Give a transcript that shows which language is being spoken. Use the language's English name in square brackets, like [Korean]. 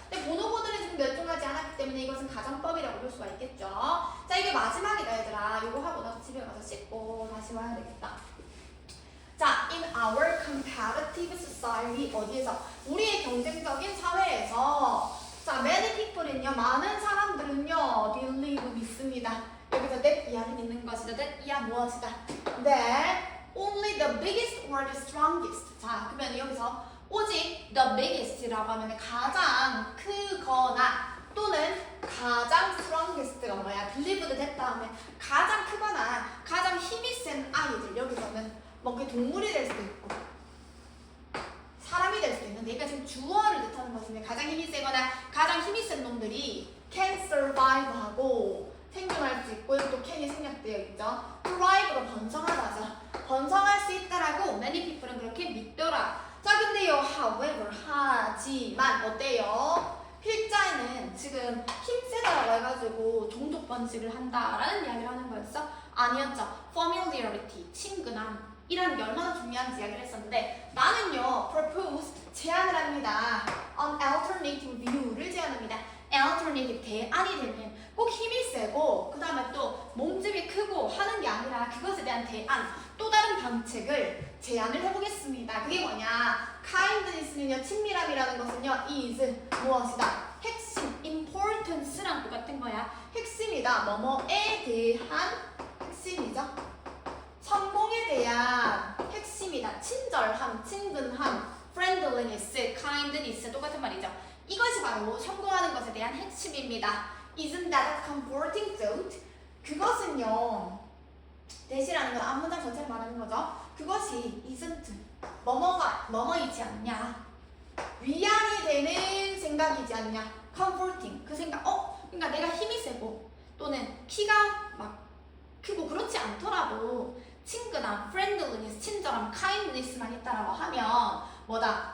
[Korean] 근데 보노보들은 지금 멸종하지 않았기 때문에 이것은 가정법이라고 볼 수가 있겠죠. 자, 이게 마지막이다 얘들아. 이거 하고 나서 집에 가서 씻고 다시 와야 되겠다. 자, [English] in our competitive society [Korean] 어디에서? 우리의 경쟁적인 사회에서 자, [English] many people [Korean] 은요, 많은 사람들은요, [English] believe [Korean] 믿습니다. 여기 that 이하는 있는 것이다. that 이하 무엇이다. [English] that only the biggest or the strongest. [Korean] 자, 그러면 여기서 오직 [English] the biggest [Korean] 라고 하면 가장 크거나 또는 가장 strongest가 뭐야? [English] believed that [Korean] 다음에 가장 크거나 가장 힘이 센 아이들. 여기서는 뭐 그게 동물이 될 수도 있고 사람이 될 수도 있는데 그러니까 지금 주어를 뜻하는 것인데 가장 힘이 세거나 가장 힘이 센 놈들이 [English] can survive [Korean] 하고 생존할 수 있고 또 can이 생략되어 있죠. thrive로 번성하다죠. 번성할 수 있다라고 [English] many people [Korean] 은 그렇게 믿더라. 자 근데요 [English] however [Korean] 하지만 어때요? 필자에는 지금 힘세다라고 해가지고 종족 번식을 한다라는 이야기를 하는 거였어? 아니었죠. familiarity 친근함 이라는 게 얼마나 중요한지 이야기를 했었는데 나는요 [English] propose [Korean] 제안을 합니다. [English] an alternative view [Korean] 를 제안합니다. alternative 대안이 되는 꼭 힘이 세고 그 다음에 또 몸집이 크고 하는 게 아니라 그것에 대한 대안 또 다른 방책을 제안을 해보겠습니다. 그게 뭐냐? kindness는요 친밀함이라는 것은요 is 무엇이다? 핵심 importance랑 똑같은 거야. 핵심이다. 뭐뭐에 대한 핵심이죠. 성공에 대한 핵심이다. 친절함, 친근함, friendliness, kindness 똑같은 말이죠. 이것이 바로 성공하는 것에 대한 핵심입니다. [English] Isn't that a comforting thought? [Korean] 그것은요. 대시라는 건 앞문장 전체를 말하는 거죠. 그것이 [English] isn't [Korean] 뭐뭐가 뭐뭐이지 않냐. 위안이 되는 생각이지 않냐. [English] comforting [Korean] 그 생각. 그러니까 내가 힘이 세고 또는 키가 막 크고 그렇지 않더라도 친근함, friendliness, 친절함, kindness만 있다라고 하면 뭐다?